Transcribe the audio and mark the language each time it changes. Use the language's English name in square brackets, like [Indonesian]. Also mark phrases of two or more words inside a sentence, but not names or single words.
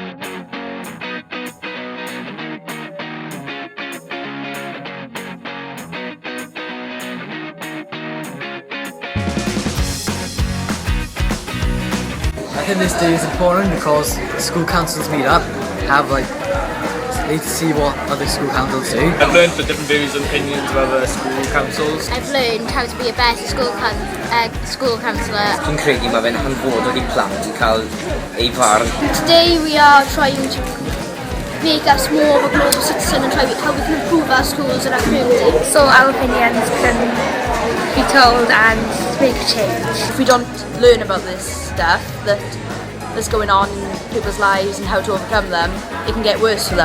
[English] I think this day is important because school councils meet up, need to see what other school councils do. I've learned the different views and opinions of other school councils. I've learned how to be a better school counsellor. [Welsh] Dwi'n credu mae fe'n hanfodol i plant i cael ei farn. [English] Today we are trying to make us more of a global citizen and try how we can improve our schools and our community. So our opinions can be told and make a change. If we don't learn about this stuff that's going on in people's lives and how to overcome them, it can get worse for them.